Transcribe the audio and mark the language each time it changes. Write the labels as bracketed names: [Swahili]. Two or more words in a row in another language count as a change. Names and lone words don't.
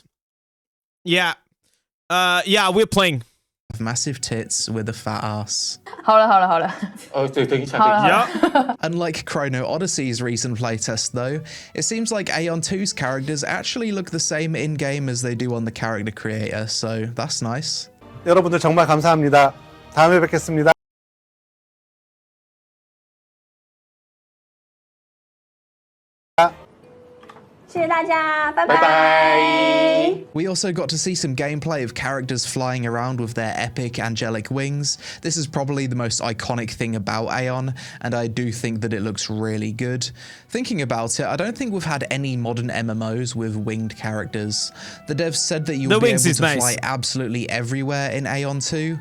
[English] Yeah. Yeah. We're playing. Massive tits with a fat ass. [Chinese] 好了。 [English] Unlike Chrono Odyssey's recent playtest though, it seems like Aion 2's characters actually look the same in-game as they do on the character creator, so that's nice. [Korean] 여러분들 정말 감사합니다. 다음에 뵙겠습니다. [Chinese] 谢谢大家，拜拜。 [English] We also got to see some gameplay of characters flying around with their epic angelic wings. This is probably the most iconic thing about Aion, and I do think that it looks really good. Thinking about it, I don't think we've had any modern MMOs with winged characters. The devs said that you'll be able to fly absolutely everywhere in Aion 2.